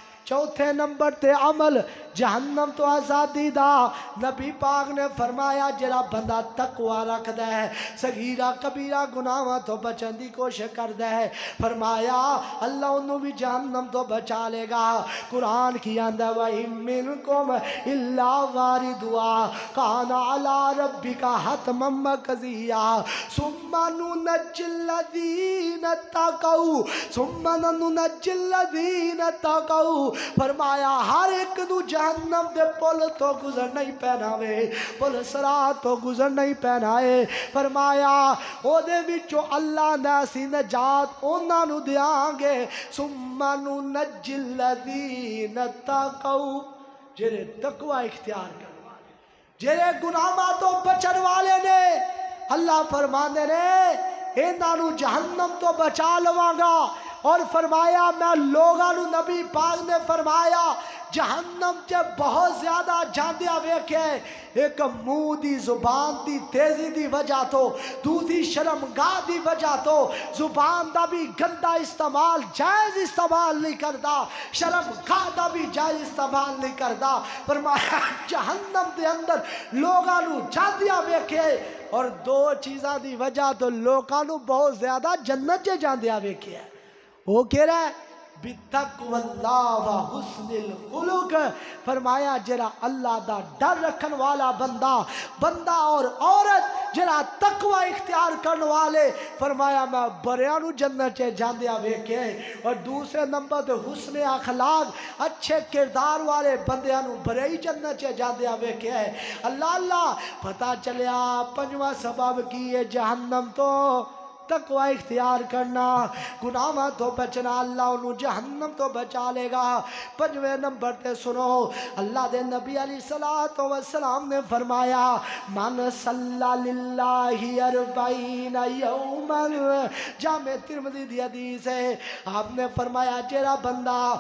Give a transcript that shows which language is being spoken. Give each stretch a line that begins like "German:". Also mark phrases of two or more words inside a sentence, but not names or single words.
Punjabi: چوتھے نمبر تے عمل جہنم تو آزادی دا۔ نبی پاک نے فرمایا جڑا بندہ تقوی رکھدا ہے، صغیرہ کبیرہ گناہاں تو بچن دی کوشش کردا ہے، فرمایا اللہ انہوں بھی جہنم تو بچا لے گا۔ قرآن کی آندہ
Arabic: وَإِن مِّنكُمْ إِلَّا وَارِدُهَا كَانَ عَلَىٰ رَبِّكَ حَتْمًا مَّقْضِيًّا ثُمَّ نُنَجِّي الَّذِينَ اتَّقَوْا ثُمَّ نُنَجِّي الَّذِينَ اتَّقَوْا،
Punjabi: فرمایا ہر ایک نو جہنم دے پل تو گزر نہیں پینا وے، پل صراط تو گزر نہیں پینا ہے، فرمایا او دے وچوں اللہ نے اسی نجات انہاں نو دیاں گے۔
Arabic: ثُمَّ نُنَجِّي الَّذِينَ اتَّقَوْا،
Punjabi: جڑے تقوی اختیار کرنے والے، جڑے گناہاں تو بچن والے نے، اللہ فرماندے نے انہاں نو جہنم تو بچا لواں گا۔ اور فرمایا میں لوگاں نو، نبی پاک نے فرمایا جہنم چ بہت زیادہ جاندیا ویکھے، ایک منہ دی زبان دی تیزی دی وجہ تو، دوسری شرمگاہ دی وجہ تو، زبان دا بھی گندا استعمال جائز استعمال نہیں کردا، شرمگاہ دا بھی جائز استعمال نہیں کردا۔ فرمایا جہنم دے اندر لوگاں نو جاندیا ویکھے، اور دو چیزاں دی وجہ تو لوگاں نو بہت زیادہ جنت چ جاندیا ویکھے۔
Urdu: وہ کہہ رہا ہے
Arabic: بِتَقْوَى اللَّهِ وَحُسْنِ الْخُلُقِ،
Punjabi: فرمایا جرا اللہ دا ڈر رکھن والا بندہ اور عورت جرا تقوی اختیار کرن والے، فرمایا میں بریاں نو جنت چے جاندیا ویکھے۔ اور دوسرے نمبر تے حسن اخلاق، اچھے کردار والے بندیاں نو بریاں جنت چے جاندیا ویکھے۔ اللہ پتہ چلیا پنجواں سبب کی ہے جہنم تو تقوی اختیار کرنا، گناہاں تو بچنا، اللہ انہوں جہنم تو بچا لے گا۔ پنجویں نمبر تے سنو، اللہ دے نبی
Arabic: علیہ الصلوۃ والسلام
Punjabi: نے فرمایا
Arabic: من صلی للہ 40 یوما،
Punjabi: جامع ترمذی دی حدیث ہے، آپ نے فرمایا جیڑا بندہ